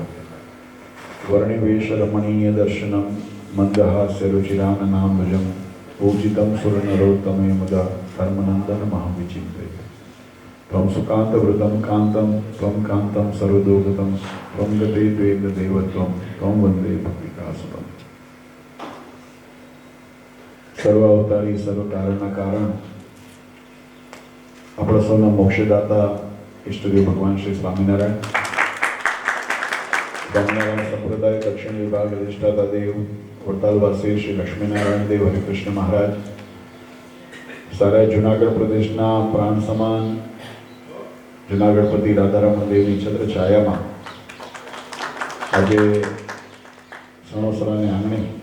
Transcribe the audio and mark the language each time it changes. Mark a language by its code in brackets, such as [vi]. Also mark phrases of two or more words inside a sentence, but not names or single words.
[sa] वर्णिवेशरमणीयदर्शनं मन्दहास्यरुचिराननाम्बुजं पूजितं सुरनरोत्तमे मुदा धर्मनन्दनमहं त्वं सुकान्तवृतं कान्तं त्वं कान्तं सर्वदोगतं त्वं गते द्वेगदेवत्वं त्वं वन्दे भक्तिकासुतम्। [gu] સર્વ અવતારી સર્વ કારણના કારણ આપણા સૌના મોક્ષદાતા ઈષ્ટદેવ ભગવાન શ્રી સ્વામિનારાયણ, સ્વામિનારાયણ સંપ્રદાય દક્ષિણ વિભાગ અધિષ્ઠાતા દેવ વડતાલવાસી શ્રી લક્ષ્મીનારાયણ દેવ હરિકૃષ્ણ મહારાજ, સારા જુનાગઢ પ્રદેશના પ્રાણ સમાન જુનાગઢપતિ રાધારમણ દેવની છત્ર છાયામાં આજે સણોસરાને આંગણે